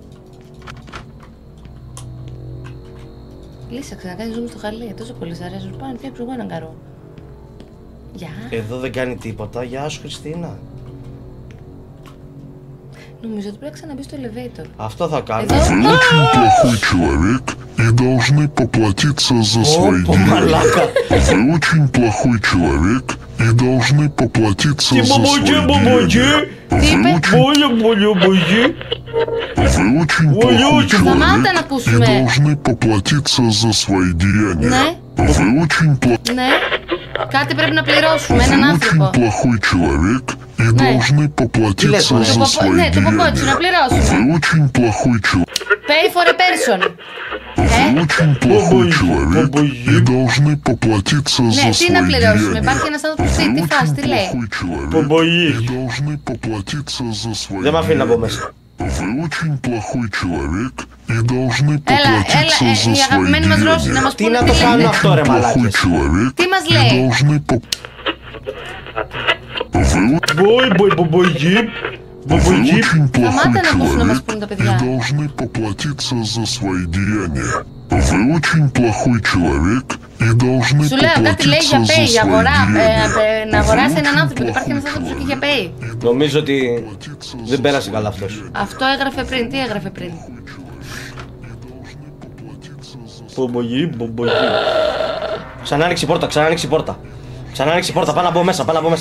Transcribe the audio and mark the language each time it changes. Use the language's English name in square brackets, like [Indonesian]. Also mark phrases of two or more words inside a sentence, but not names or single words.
[Greek] Λύσαξε να κάνει zoom στο χαλί. Τόσο πολύ σ' αρέσει. Πάμε να φτιάξω εγώ έναν καρό. Γεια. Εδώ δεν κάνει τίποτα. Γεια σου, Χριστίνα. Νομίζω ότι πρέπει να ξαναμπεί στο elevator. Αυτό θα κάνω. Εδώ. [Russian] Плохой человек и должны поплатиться за свои [Greek] Ωπα, [Russian] деяния. [Greek] μαλάκα. [Russian] Вы очень плохой человек и должны поплатиться [Greek] Τι [Russian] за свои [Greek] μπομοτζέ, [Russian] деяния. [Greek] μπομοτζέ. Τι είπε? Μπολιο, μπολιο, μπολιο. [Russian] Вы очень Ой, плохой очень. [Greek] Σταμάτα να [Russian] человек и [Greek] ακούσουμε. [Russian] должны поплатиться за свои деяния. [Greek] Ναι, [Russian] Вы очень плохой. [Greek] ναι. Κάτι πρέπει να πληρώσουμε. Έναν [Russian] Вы [Greek] άνθρωπο. [Russian] очень плохой человек и [Greek] Ναι. [Russian] должны poплатиться Лес, за [Greek] Το [Russian] свои [Greek] ναι, το ποπότσι, να [Russian] деяния. [Greek] πληρώσουμε. [Russian] Вы очень плохой человек. [English] Pay for a person. [Russian] Вы очень плохой Бабуи, человек бабуи. и должны поплатиться за [Greek] Ναι, τι [Russian] свои [Greek] να πληρώσουμε. [Russian] деяния. [Greek] Υπάρχει ένας άνθρωπος [Russian] Вы [Greek] τι φας, [Russian] очень [Greek] τι λέει. [Russian] плохой человек Бабуи. и должны поплатиться за свои [Greek] Δεν μ' αφήνει να μπω [Russian] деяния. [Greek] μέσα. [Russian] Вы очень плохой человек и должны [Greek] Έλα, [Russian] поплатиться [Greek] έλα, [Russian] за [Greek] η [Russian] свои [Greek] αγαπημένη μας Ρώση να [Russian] деяния. [Greek] μας Τι πούνε να τι το κάνω λέει. αυτό, ρε [Russian] Плохой [Greek] μαλάκες. [Russian] человек [Greek] Τι μας [Russian] и [Greek] λέει. [Russian] должны [Greek] Μπόι, μπόι, μπομοτζέ. [Russian] Вы [Greek] Μπομοτζέ. [Russian] очень плохой [Greek] Σταμάτα να ακούσουν να μας [Russian] человек [Greek] πούνε τα [Russian] и [Greek] παιδιά. [Russian] должны поплатиться за свои деяния. Вы очень плохой человек и должны [Greek] Σου λέω κάτι λέει για [Russian] поплатиться [Greek] pay, [Russian] за [Greek] για [Russian] свои [Greek] αγορά. [Russian] деяния. [Greek] Να αγοράσει έναν άνθρωπο. Υπάρχει ένας άνθρωπος εκεί για pay. Νομίζω ότι δεν πέρασε καλά αυτός. Αυτό έγραφε πριν. Τι έγραφε πριν. Μπομοτζέ, μπομοτζέ. Ξανά άνοιξε η πόρτα, ξανά άνοιξε η πόρτα. Ξανά άνοιξε η πόρτα, πάω να μπω μέσα, πάω να μπω μέσα.